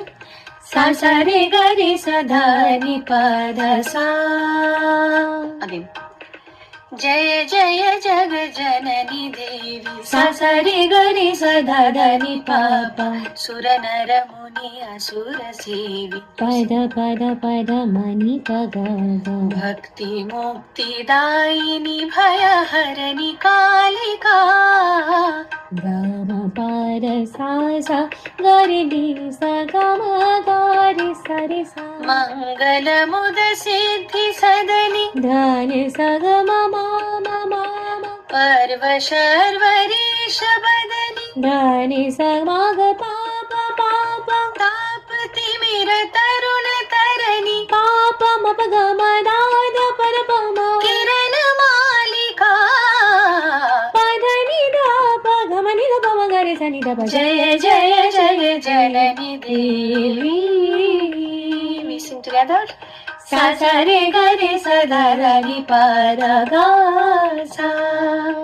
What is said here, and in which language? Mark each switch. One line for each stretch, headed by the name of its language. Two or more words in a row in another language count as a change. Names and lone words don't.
Hindi: सा सा रे ग रे सा धा नि पा धा सा. Again. जय जय जग जननी देवी. सा सा रे ग रे सा धा धा नि पा पा. सुर नर मुनि असुर सेवी. पद पद पद मनि पग ग. भक्ति मुक्ति दायिनी भय हरनि कालिका. गम पार सा सा ग रे नि सा ग म ग रे सा रे सा. मंगल मुद सिद्धि सदनि धन स ग म म म म. पर्व शर्वरीश बदनि धनि स म ग पा पा पा पा. तापति मिर तरुण तरनि पाप म प ग म दा द पर प म. किरण मालिका पधनि दा प ग म नि द प म ग रे सा नि द प. जय जय जय जननी देवी.
English: We sing together. सा सा रे ग रे सा धा धा नि पा धा गा सा.